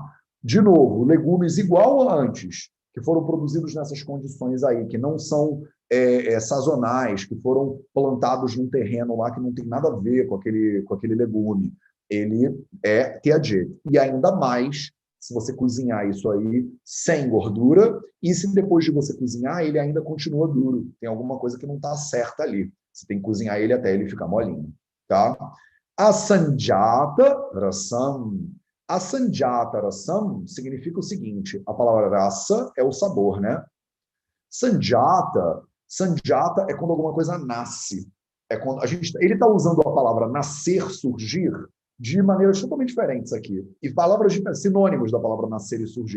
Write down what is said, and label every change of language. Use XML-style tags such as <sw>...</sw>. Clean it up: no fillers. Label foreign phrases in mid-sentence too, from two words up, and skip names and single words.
<pt>De novo, legumes igual a antes, que foram produzidos nessas condições aí, que não são sazonais, que foram plantados num terreno lá que não tem nada a ver com aquele legume. Ele é TAG. E ainda mais se você cozinhar isso aí sem gordura e se depois de você cozinhar ele ainda continua duro. Tem alguma coisa que não está certa ali. Você tem que cozinhar ele até ele ficar molinho. Tá?</pt> <sa>असञ्जात रसम्. असञ्जात रसम्</sa> <pt>significa o seguinte, a palavra rasa é o sabor, né? Sanjata é quando alguma coisa nasce. É quando ele está usando a palavra nascer, surgir, de maneiras totalmente diferentes aqui. E palavras sinônimos da palavra nascer e surgir.</pt>